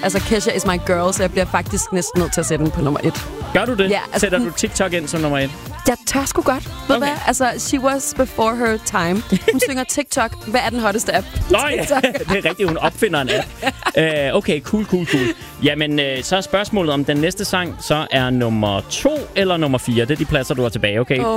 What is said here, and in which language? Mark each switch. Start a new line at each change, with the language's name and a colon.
Danish: Altså, Kesha
English: is my girl,
Danish: så jeg bliver faktisk næsten nødt til at sætte den på nummer 1. Gør du det? Ja, altså, sætter du TikTok ind som nummer 1? Jeg tør sgu godt. Ved du hvad? Altså,
English: she was before her time.
Danish: Hun synger TikTok. Hvad er den hotteste app? Nå ja, det er rigtigt. Hun opfinder en app. Okay, cool. Jamen, så er spørgsmålet, om den næste sang så er nummer 2 eller nummer 4. Det er de pladser, du har tilbage, okay?